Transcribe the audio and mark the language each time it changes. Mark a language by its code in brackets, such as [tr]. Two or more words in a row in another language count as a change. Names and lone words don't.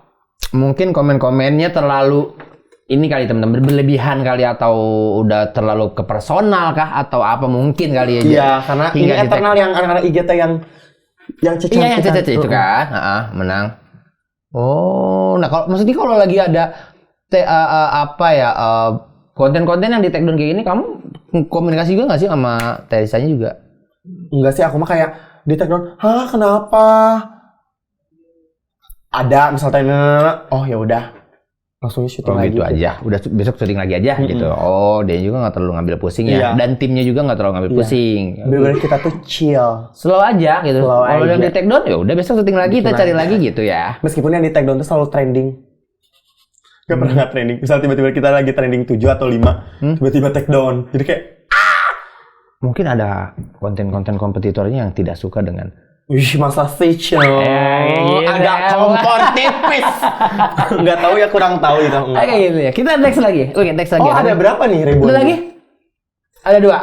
[id] Mungkin komen-komennya terlalu ini kali teman-teman berlebihan kali atau udah terlalu ke personal kah atau apa mungkin kali ya. Iya, karena ini eternal yang anak-anak IGT yang Yang Iya, yang Cica Cica itu kan, menang. Oh, nah kalau maksudnya kalau lagi ada konten-konten yang di [en] take down [id] kayak gini, kamu komunikasi juga nggak sih sama Terisanya juga? Enggak sih, aku mah kayak di [en] take down, [id] hah kenapa? Ada misalnya, oh ya udah, langsung syuting lagi gitu aja, udah besok syuting lagi aja gitu. Oh, dia juga nggak terlalu ngambil pusing ya, dan timnya juga nggak terlalu ngambil pusing. Bener-bener kita tuh chill, slow aja gitu. Kalau yang di [en] take down [id] ya udah besok syuting lagi, kita cari lagi gitu ya. Meskipun yang di [en] take down [id] tuh selalu trending. Gak pernah nggak trending. Misal tiba-tiba kita lagi trending 7 atau 5, tiba-tiba [en] take down. [id] Jadi kayak mungkin ada konten-konten kompetitornya yang tidak suka dengan masa sih agak kompor tipis. Nggak tahu ya, kurang tahu itu. Kayak gitu ya. Kita next lagi. Oke, next lagi. Oh, ada berapa nih ribuan? Ada lagi? Ada 2.